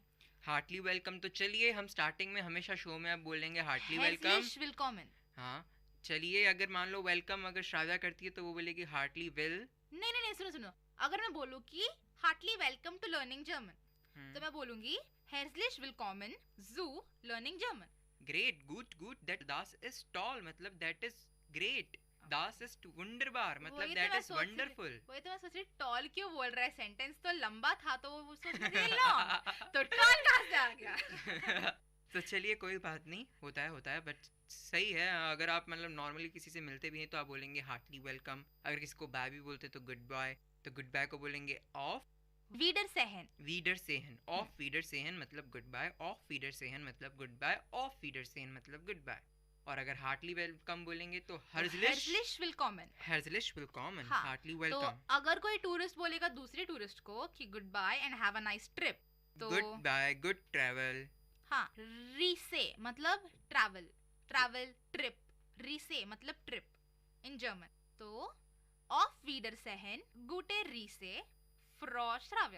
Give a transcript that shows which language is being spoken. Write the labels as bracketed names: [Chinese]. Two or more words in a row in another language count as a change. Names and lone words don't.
[English] heartly welcome. [Hindi] तो चलिए हम स्टार्टिंग में हमेशा शो में अब बोलेंगे [English] heartly welcome. [Hindi] हाँ, चलिए अगर मान लो वेलकम अगर श्राव्या करती है तो वो बोलेगी हार्टली वेल। नहीं, सुनो, अगर मैं बोलूँ कि [English] heartly welcome to learning German, [Hindi] तो मैं बोलूंगी [German] herzlich willkommen zu learning German. [English] Great, good. [German] Das is toll, [English] मतलब that is great. [German] Das ist wunderbar, [English] मतलब that is wonderful. [Hindi] वही तो मैं सोच रही टॉल क्यों बोल रहा है, सेंटेंस तो लंबा था तो वो सोच रही लॉन्ग, तो टॉल कहाँ से आ गया? तो चलिए कोई बात नहीं, होता है बट सही है. अगर आप मतलब नॉर्मली किसी से मिलते भी हैं तो आप बोलेंगे [English] heartly welcome. [Hindi] अगर किसी को बाय भी बोलते तो [English] good bye, [Hindi] तो [English] good bye [Hindi] को बोलेंगे [German] auf Wiedersehen. auf Wiedersehen मतलब [English] good bye, [German] auf Wiedersehen मतलब [English] good bye, [German] auf Wiedersehen मतलब [English] good bye. [Hindi] और अगर [English] heartly welcome [Hindi] बोलेंगे तो [German] herzlich willkommen. [English] heartly welcome. [Hindi] तो अगर कोई टूरिस्ट बोलेगा दूसरे टूरिस्ट को कि [English] good bye and have a nice trip, [Hindi] तो [English] good bye, good travel. [Hindi] हाँ, रीसे मतलब [English] travel trip, [Hindi] रीसे मतलब [English] trip in German. [German] तो auf Wiedersehen gute Reise Frau श्राव्या.